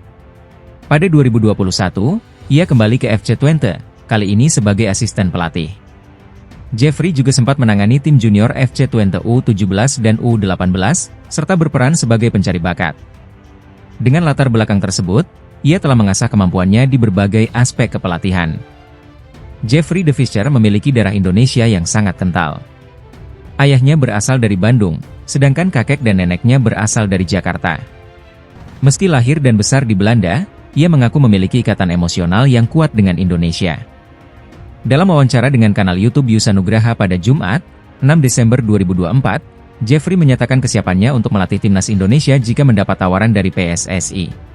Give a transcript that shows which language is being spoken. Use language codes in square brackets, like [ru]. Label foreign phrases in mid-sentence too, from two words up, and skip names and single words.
[id] Pada 2021, ia kembali ke FC Twente, kali ini sebagai asisten pelatih. Jeffrey juga sempat menangani tim junior FC Twente U17 dan U18, serta berperan sebagai pencari bakat. Dengan latar belakang tersebut, ia telah mengasah kemampuannya di berbagai aspek kepelatihan. Jeffrey de Visser memiliki darah Indonesia yang sangat kental. Ayahnya berasal dari Bandung, sedangkan kakek dan neneknya berasal dari Jakarta. Meski lahir dan besar di Belanda, ia mengaku memiliki ikatan emosional yang kuat dengan Indonesia. Dalam wawancara dengan kanal YouTube Yusa Nugraha pada Jumat, 6 Desember 2024, Jeffrey menyatakan kesiapannya untuk melatih timnas Indonesia jika mendapat tawaran dari PSSI.